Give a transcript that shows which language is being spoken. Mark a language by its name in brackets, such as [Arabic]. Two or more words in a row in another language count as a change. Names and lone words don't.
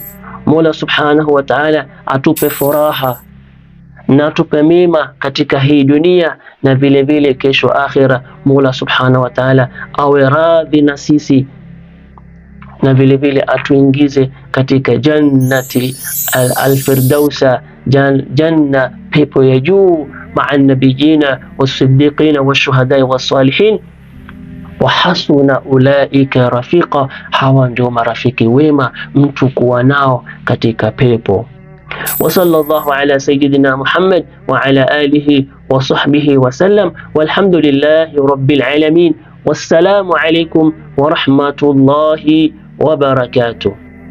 [Swahili] Mola [Arabic] سبحانه وتعالى [Swahili] atupe furaha na atupe mema katika hii dunia na vile vile kesho akhira. [Arabic] Mola سبحانه وتعالى [Swahili] awe radhi na sisi, na vile vile atuingize katika [Arabic] جنة الفردوس جنة, [Swahili] pepo ya juu, [Arabic] مع النبيين والصديقين والشهداء والصالحين وحسن أولئك رفيقا. [Swahili] Hawa ndio marafiki wema mtu kuwa nao katika pepo. [Arabic] وصلى الله على سيدنا محمد وعلى آله وصحبه وسلم والحمد لله رب العالمين. والسلام عليكم ورحمة الله وبركاته.